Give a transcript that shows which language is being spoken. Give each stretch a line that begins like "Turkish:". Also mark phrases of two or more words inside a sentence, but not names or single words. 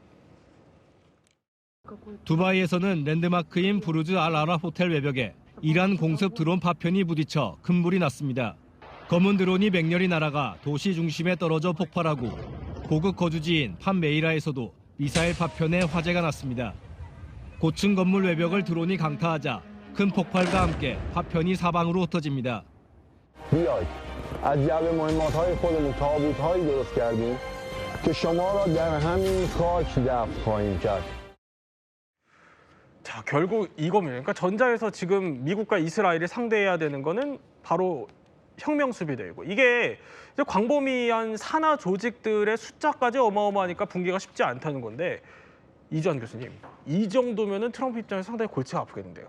Korean: 두바이에서는 랜드마크인 부르즈 알 아라 호텔 외벽에 이란 공습 드론 파편이 부딪혀 큰 불이 났습니다. 검은 드론이 맹렬히 날아가 도시 중심에 떨어져 폭발하고 고급 거주지인 판메이라에서도 미사일 파편에 화재가 났습니다. 고층 건물 외벽을 드론이 강타하자 큰 폭발과 함께 파편이 사방으로 흩어집니다.
Persian: بیاید از جعبه مهمات‌های خودمون تابوت‌هایی درست کردیم که شما را در همین خاک دفن خواهیم کرد.
Korean: 자, 결국 이겁니다. 그러니까 전자에서 지금 미국과 이스라엘이 상대해야 되는 거는 바로 혁명 수비대이고 이게 이제 광범위한 산하 조직들의 숫자까지 어마어마하니까 붕괴가 쉽지 않다는 건데 이주환 교수님, 이 정도면은 트럼프 입장에서 상당히 골치가 아프겠는데요.